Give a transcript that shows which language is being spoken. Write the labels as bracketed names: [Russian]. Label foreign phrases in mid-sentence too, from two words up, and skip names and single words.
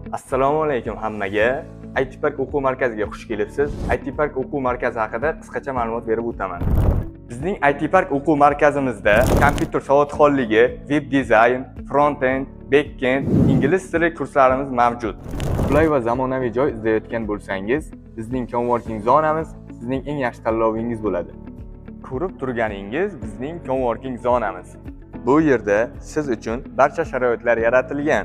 [Uzbek] Assalomu alaykum hammaga. IT Park o'quv markaziga xush kelibsiz. IT Park o'quv markazi haqida qisqacha ma'lumot berib o'taman. Bizning IT Park o'quv markazimizda kompyuter savodxonligi, web dizayn, front-end, back-end, ingliz tili kurslarimiz mavjud. Qulay va zamonaviy joy izlayotgan bo'lsangiz, bizning coworking zonamiz sizning eng yaxshi tanlovingiz bo'ladi. Ko'rib turganingiz bizning coworking zonamiz. Bu yerda siz uchun barcha sharoitlar yaratilgan.